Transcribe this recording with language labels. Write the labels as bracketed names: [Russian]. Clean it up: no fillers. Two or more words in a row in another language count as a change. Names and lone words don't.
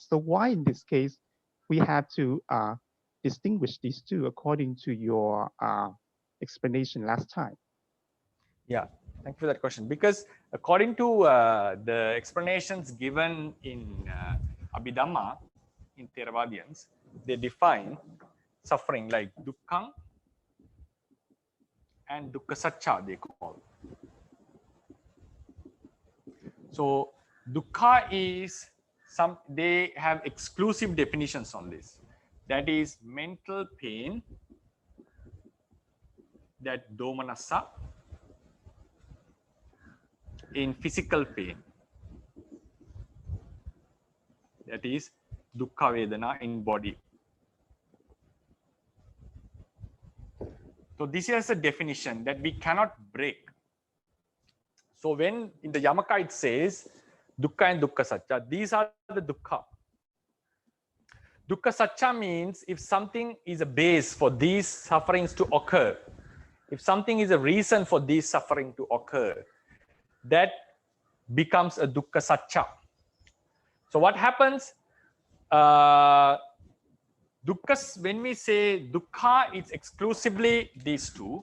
[English] So why in this case we have to distinguish these two according to your explanation last time? Yeah, thank you for that question. Because according to the explanations given in Abhidhamma, in Theravadians, they define suffering like dukkha and [Pali] dukkha satcha, [English] they call. So dukkha is they have exclusive definitions on this. That is mental pain, that domanassa, in physical pain, that is [Pali] dukkha vedana [English] in body. So this is a definition that we cannot break. So when in the Yamaka it says dukkha and [Pali] dukkha satcha, [English] these are the dukkha. [Pali] Dukkha satcha [English] means if something is a base for these sufferings to occur, if something is a reason for these suffering to occur, that becomes a [Pali] dukkha satcha. [English] So what happens? When we say dukkha, it's exclusively these two.